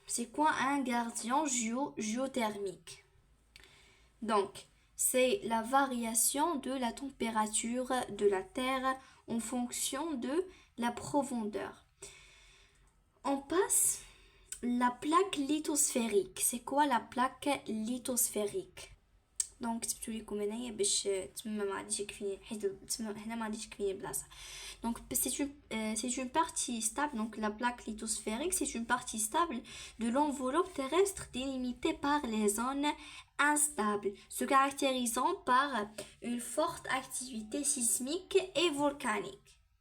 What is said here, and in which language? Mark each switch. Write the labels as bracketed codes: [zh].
[fr] C'est quoi un gardien géothermique? Donc, c'est la variation de la température de la Terre en fonction de la profondeur. On passe la plaque lithosphérique. C'est quoi la plaque lithosphérique? [ar] دونك كتبتوا لكم هنايا باش تما ما غاديش يكفيني حيت تما هنا ما غاديش يكفيني بلاصه. [fr] Donc c'est une partie stable. Donc la plaque lithosphérique, c'est une partie stable de l'enveloppe terrestre délimitée par les zones instables, se caractérisant par une forte activité sismique et volcanique.